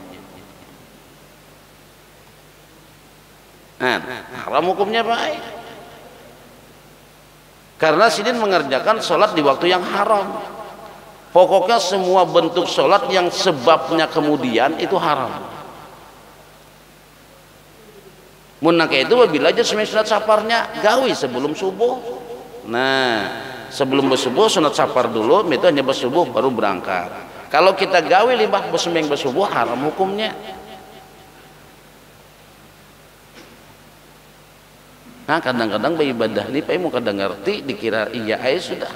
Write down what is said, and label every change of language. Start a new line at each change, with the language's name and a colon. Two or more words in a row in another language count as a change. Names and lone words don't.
Banjar: Nah, haram hukumnya baik. Karena sini mengerjakan sholat di waktu yang haram. Pokoknya semua bentuk sholat yang sebabnya kemudian itu haram. Munaka itu bila aja sunat safarnya gawi sebelum subuh. Nah, sebelum bersubuh sunat safar dulu, itu hanya bersubuh baru berangkat. Kalau kita gawi limbah bersembahyang bersubuh haram hukumnya. Nah, kadang-kadang beribadah ini Pak mau kadang ngerti dikira iya aja sudah.